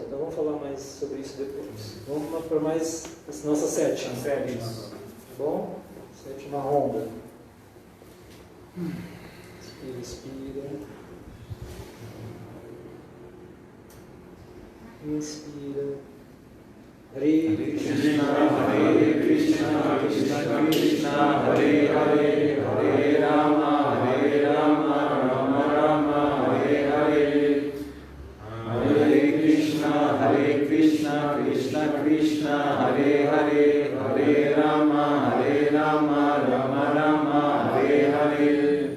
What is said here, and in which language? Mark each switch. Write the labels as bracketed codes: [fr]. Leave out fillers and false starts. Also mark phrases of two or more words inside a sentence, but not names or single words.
[pt] Então vamos falar mais sobre isso depois. Vamos para mais nossa sétima. Tá bom? Sétima ronda. Inspira. Inspira. [sa] हरे कृष्ण हरे कृष्ण कृष्ण कृष्ण हरे हरे हरे राम राम राम हरे हरे. हरे कृष्ण कृष्ण कृष्ण हरे हरे हरे राम राम राम हरे हरे.